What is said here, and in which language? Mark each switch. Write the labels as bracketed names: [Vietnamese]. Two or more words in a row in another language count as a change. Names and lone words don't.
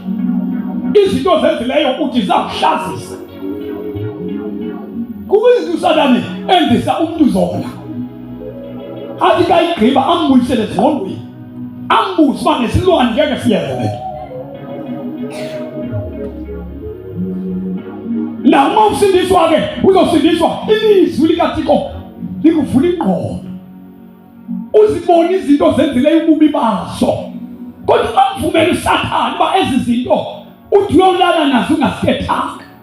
[Xhosa] Izinto ezenzileyo uthi zakuhlazisa. [Zulu] Kuyizinto uSathane endisa umuntu zona. [Xhosa] Athi kayigqiba ambuyisele ezingqondweni, ambuze uba nesilwane ngeke siyenze le nto. [Zulu] Na uma usindiswa-ke uzosindiswa ilizwi likaThixo likuvula ingqondo, uzibone izinto zenzileyo ububi bazo. [Xhosa] Kodwa ungamvumeli uSathane uba ezi zinto uthi uyolala nazo ungasithethanga.